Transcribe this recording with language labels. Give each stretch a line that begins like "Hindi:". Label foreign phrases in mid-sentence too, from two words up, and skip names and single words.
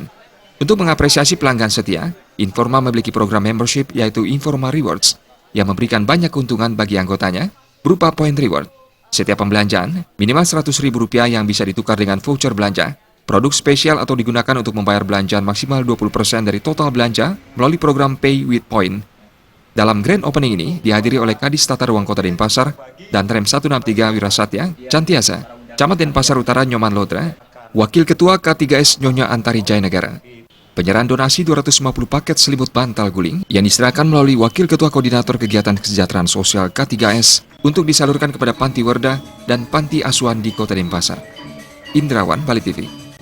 Indonesian: Untuk mengapresiasi pelanggan setia, Informa memiliki program membership yaitu Informa Rewards yang memberikan banyak keuntungan bagi anggotanya berupa
English: point reward.
Indonesian: Setiap pembelanjaan, minimal Rp100.000 yang bisa ditukar dengan voucher belanja, produk spesial atau digunakan untuk membayar belanjaan maksimal 20% dari total belanja melalui program Pay with Point. Dalam
English: Grand Opening
Indonesian: ini dihadiri oleh Kadis Tata Ruang Kota Denpasar dan Rem 163 Wirasatya, Cantiasa, Camat Denpasar Utara Nyoman Lodra, Wakil Ketua K3S Nyonya Antari Jayanegara. Penyerahan donasi 250 paket selimut bantal guling yang diserahkan melalui Wakil Ketua Koordinator Kegiatan Kesejahteraan Sosial K3S untuk disalurkan kepada Panti Werda dan Panti Asuhan di Kota Denpasar. Indrawan, Bali TV.